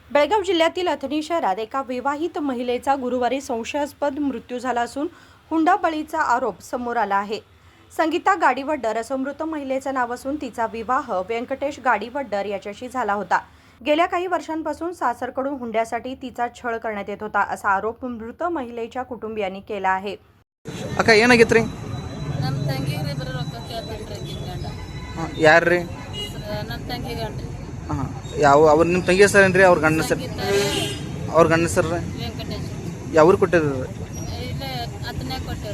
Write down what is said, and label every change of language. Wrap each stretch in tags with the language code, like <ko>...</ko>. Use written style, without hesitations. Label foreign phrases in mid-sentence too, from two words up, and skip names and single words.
<mr>बेळगाव जिल्ह्यातील अथणी शहरात एका विवाहित महिलेचा गुरुवारी संशयास्पद मृत्यू झाला असून हुंडाबळीचा आरोप समोर आला आहे। संगीता गाडीवड्डर असं मृत महिलेचं नाव असून तिचा विवाह व्यंकटेश गाडीवड्डर याच्याशी झाला होता। गेल्या काही वर्षांपासून सासरकडून हुंड्यासाठी तिचा छळ करण्यात येत होता असा आरोप मृत महिलेच्या कुटुंबियांनी केला आहे।</mr> <kn>ಅಕ್ಕ ಏನಾಗಿತ್ರಿ? ನಮ್ಮ ತಂಗಿಗೆ ಬರೋ ರೊಕ್ಕ ಕೇಳ್ತಾನ್ರಿ ಗಂಡ. ಯಾರ್ರಿ? ನಮ್ಮ ತಂಗಿ ಗಂಡ. ಯಾವ ಅವ್ರ ನಿಮ್ಮ ತಂಗಿ ಹೆಸರೇನ್ರಿ? ಅವ್ರ ಗಂಡ ಹೆಸರು? ಅವ್ರ ಗಂಡ ಹೆಸರು ವೆಂಕಟೇಶ್. ಯಾವ್ರು ಕೊಟ್ಟಿದ್ರಿ? ಇಲ್ಲೇ ಅದನ್ನೇ ಕೊಟ್ಟವ್ರಿ.</kn>